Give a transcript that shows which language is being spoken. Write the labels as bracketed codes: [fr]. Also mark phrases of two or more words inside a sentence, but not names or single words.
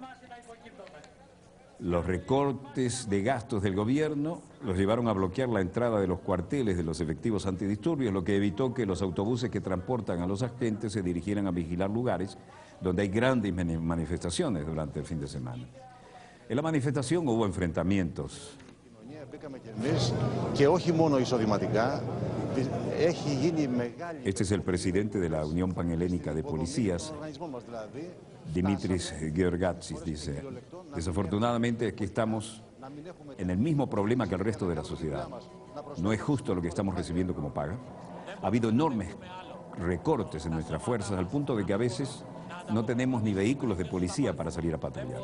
[es] Los recortes de gastos del gobierno los llevaron a bloquear la entrada de los cuarteles de los efectivos antidisturbios, lo que evitó que los autobuses que transportan a los agentes se dirigieran a vigilar lugares donde hay grandes manifestaciones durante el fin de semana. En la manifestación hubo enfrentamientos. [el] Μπήκαμε και εμείς και όχι μόνο εισοδηματικά, [es] Este es el presidente de la Unión Panhelénica de Policías, Dimitris Georgatsis, dice. Desafortunadamente aquí estamos en el mismo problema que el resto de la sociedad. No es justo lo que estamos recibiendo como paga. Ha habido enormes recortes en nuestras fuerzas al punto de que a veces no tenemos ni vehículos de policía para salir a patrullar.